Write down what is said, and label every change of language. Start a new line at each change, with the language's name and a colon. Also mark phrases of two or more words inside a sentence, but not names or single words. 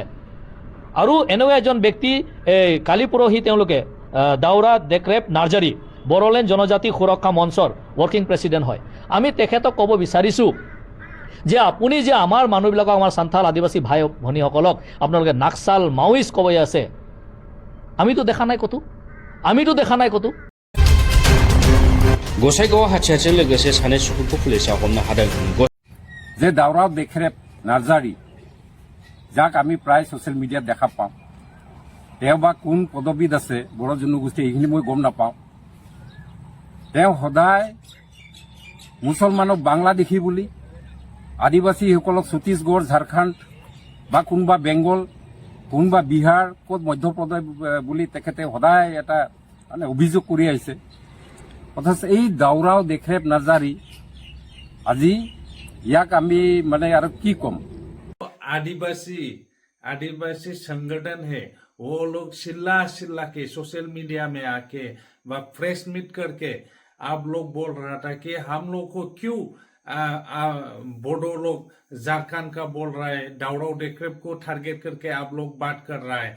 Assamese: আৰু এনেকুৱা এজন ব্যক্তি এই কালি পৰহি তেওঁলোকে দাউৰা দেকৰেপ নাৰ্জাৰী বড়োলেণ্ড জনজাতি সুৰক্ষা মঞ্চৰ
English: working president
Assamese: হয়। আমি তেখেতক ক'ব বিচাৰিছোঁ যে আপুনি যে আমাৰ মানুহবিলাকক আমাৰ সান্থাল আদিবাসী ভাই ভনীসকলক আপোনালোকে নাক্সাল মাওইষ্ট ক'ব আছে, আমিতো দেখা নাই কতো।
Bodo: गसाइगाव हाथियारजों लोगोसे सानै सुबुंखौ पुलिसा हमनो हादों।
Assamese: যে দাউৰা দেকৰেপ নাৰ্জাৰী যাক আমি প্ৰায়
English: social media
Assamese: দেখা পাওঁ, তেওঁ বা কোন পদবীত আছে বড়ো জনগোষ্ঠী এইখিনি মই গম নাপাওঁ। তেওঁ সদায় মুছলমানক বাংলাদেশী বুলি, আদিবাসীসকলক ছত্তীশগড় ঝাৰখণ্ড বা কোনোবা বেংগল কোনোবা বিহাৰ ক'ত মধ্যপ্ৰদেশ বুলি তেখেতে সদায় এটা মানে অভিযোগ কৰি আহিছে। অথচ এই দাউৰাও দেকৰেপ নাৰ্জাৰী আজি ইয়াক আমি মানে আৰু কি ক'ম।
Hindi: आदिवासी संगठन है, वो लोग चिल्ला के
English: social media
Hindi: में आके व
English: press meet
Hindi: करके आप लोग बोल रहा था कि हम लोग को क्यों बोडो लोग झारखंड का बोल रहा है, दाउरा देकरेप को टारगेट करके आप लोग बात कर रहा है।